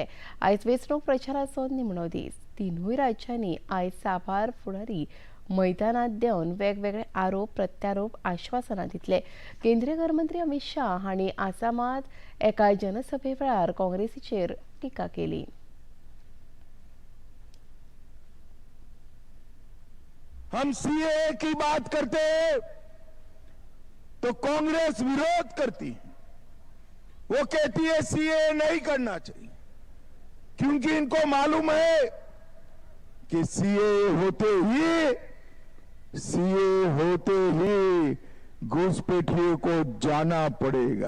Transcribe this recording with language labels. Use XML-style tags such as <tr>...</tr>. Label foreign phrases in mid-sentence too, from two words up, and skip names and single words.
<kok>आयज वेंचणूक प्रचाराचो निमणो दीस. तिनूय राज्यांनी आयज साबार फुडारी मैदानांत देंवन वेगवेगळे आरोप प्रत्यारोप आश्वासनां दितले. केंद्रीय गृहमंत्री अमित शाह हांणी आसामात एका जनसभे वेळार काँग्रेसीचेर टिका केली.</kok> <hi>हम सीए की बात करते तो कांग्रेस विरोध करती, वो कहती है सीए नहीं करना चाहिए, क्योंकि इनको मालूम है कि सीए होते ही घुसपैठियों को जाना पड़ेगा.</hi>